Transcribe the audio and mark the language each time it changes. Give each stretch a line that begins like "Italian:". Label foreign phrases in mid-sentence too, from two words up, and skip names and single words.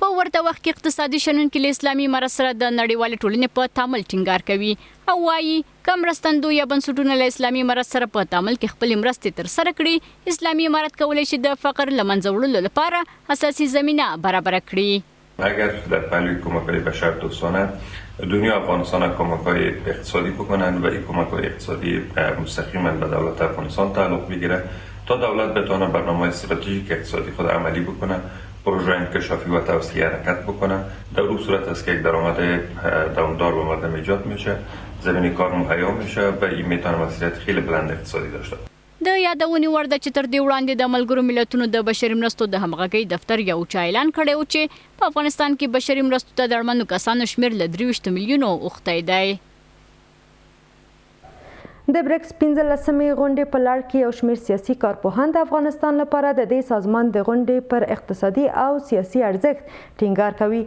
Pashto: په ورته وخت کې اقتصادي شنونکي له اسلامي امارت سره د نړیوالې ټولنې په تعامل ټینګار کوي او وایي که مرستندوی یا بنسټونه له اسلامي امارت سره په تعامل کې خپلې مرستې ترسره کړي، اسلامي امارت کولی شي د فقر له منځه وړلو لپاره اساسي زمینه برابره کړي.
Persian: اگر در پهلوی کمک‌های بشر دوستانه دنیا افغانستان کمک‌های اقتصادی بکنن و این کمک‌های اقتصادی مستقیما به دولت افغانستان تعلق بگیره تا دولت بتونه برنامه استراتژیک اقتصادی خود عملی بکنه، پروژه انکشافی و توسعه حرکت بکنه. در اون صورت است که یک درآمد دوامدار و مدام ایجاد میشه، زمین کار مهیا میشه و این میتونه مسئولیت خیلی بلند اقتصادی داشته باشه.
Pashto: د یادونې وړ ده چې تر دې وړاندې د ملګرو ملتونو د بشري مرستو د همغږۍ دفتر یو چا اعلان کړی و چې په افغانستان کې بشري مرستو ته د اړمنو کسانو شمېر له 23 میلیونو اوښتی دی. د بریکس 15مې غونډې په لړ کې یو شمېر سیاسي کارپوهان د افغانستان لپاره د دې سازمان د غونډې پر اقتصادي او سیاسي ارزښت ټینګار کوي.